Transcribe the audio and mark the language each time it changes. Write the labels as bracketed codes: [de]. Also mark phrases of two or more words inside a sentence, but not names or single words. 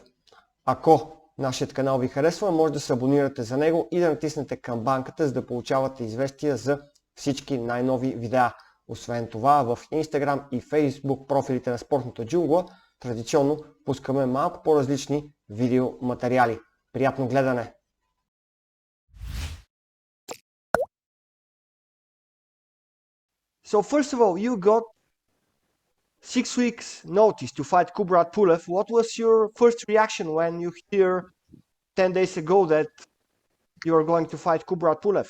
[bg] Ако нашият канал ви харесва, може да се абонирате за него и да натиснете камбанката, за да получавате известия за всички най-нови видеа. Освен това, в Instagram и Facebook профилите на спортната джунгла традиционно пускаме малко по-различни видеоматериали. Приятно гледане! [en] So first of all, you got 6 weeks notice to fight Kubrat Pulев. What was your first reaction when you hear 10 days ago that you are going to fight Kubrat Pulев?